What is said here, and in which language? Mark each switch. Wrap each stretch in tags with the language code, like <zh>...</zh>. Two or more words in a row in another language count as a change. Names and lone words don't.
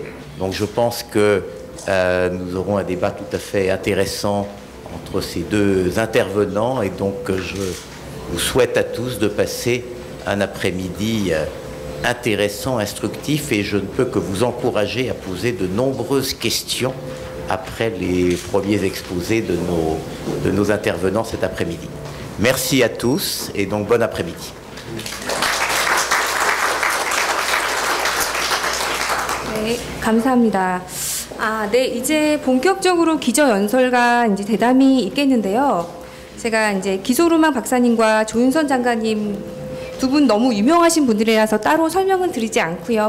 <fr>Donc je pense que nous aurons un débat tout à fait intéressant entre ces deux intervenants, et donc je vous souhaite à tous de passer un après-midi intéressant, instructif, et je ne peux que vous encourager à poser de nombreuses questions après les premiers exposés de nos intervenants cet après-midi. Merci à tous et donc bon après-midi.</fr> <ko>네, 감사합니다. 네, 이제 본격적으로 기저연설과 이제 대담이 있겠는데요. 제가 이제 기소르망 박사님과 조윤선 장관님 두 분 너무 유명하신 분들이라서 따로 설명은 드리지 않고요.</ko>